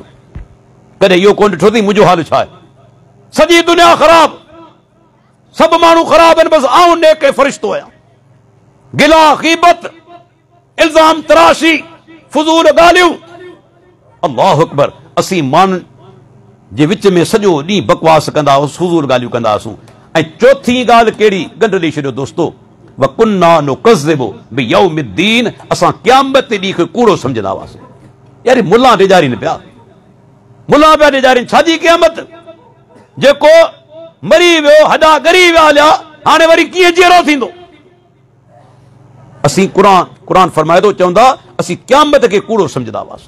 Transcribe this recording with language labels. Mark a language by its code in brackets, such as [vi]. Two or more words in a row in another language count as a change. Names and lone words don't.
[sd] कॾहिं इहो कोन ॾिठो अथई मुंहिंजो हाल छा आहे? सॼी दुनिया ख़राब, सभु माण्हू ख़राब आहिनि, बसि आऊं नेक ऐं फ़रिश्तो आहियां। गिला ग़ीबत, इल्ज़ाम तराशी, फुज़ूल ॻाल्हियूं, [ar] الله أكبر. [sd] असीं माण्हुनि जे विच में सॼो ॾींहुं बकवास कंदा हुआसीं, फुज़ूल ॻाल्हियूं कंदा हुआसीं। ऐं चौथी ॻाल्हि कहिड़ी, गंढ ॾेई छॾियो दोस्तो, [ar] وكنا نكذب بيوم الدين, [sd] असां क़यामत ॾींहं खे कूड़ो सम्झंदा हुआसीं। यार मुल्ला ॾेजारीनि पिया, मुल्ला पिया ॾेजारीनि, छाजी क़यामत? जेको मरी वियो, हॾा ॻरी विया हलिया, हाणे वरी कीअं जीअरो थींदो? असीं क़ुर फरमाए थो, चवंदा असीं क़यामत खे कूड़ो सम्झंदा हुआसीं।